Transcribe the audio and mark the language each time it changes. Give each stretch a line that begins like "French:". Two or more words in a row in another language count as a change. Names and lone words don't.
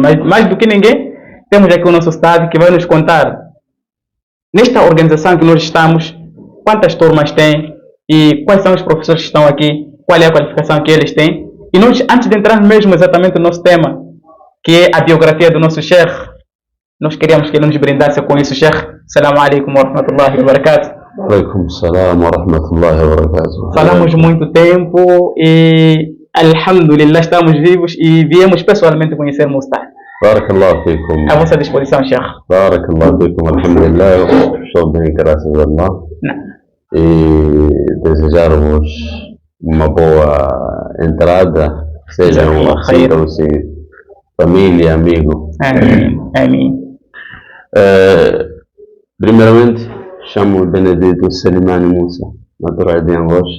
Portuguese: Mas mais do que ninguém, temos aqui o nosso Ustad, que vai nos contar, nesta organização que nós estamos, quantas turmas tem e quais são os professores que estão aqui, qual é a qualificação que eles têm. E nós, antes de entrar mesmo exatamente no nosso tema, que é a biografia do nosso Sheikh, nós queríamos que ele nos brindasse com isso.
Arabic: شيخ، السلام عليكم ورحمة الله وبركاته. عليكم السلام ورحمة الله وبركاته.
Portuguese: Falamos muito tempo e, alhamdulillah, estamos vivos e viemos pessoalmente conhecer o Ustad.
Arabic: بارك الله فيكم.
Portuguese: À vossa disposição, Sheikh.
Arabic: بارك الله فيكم، الحمد لله.
Portuguese: Estou bem, graças a Allah. E desejar-vos uma boa entrada. Sejam família, amigo. Amém. Amém. Primeiramente, chamo Benedito Selimani Musa, natural de Angoche.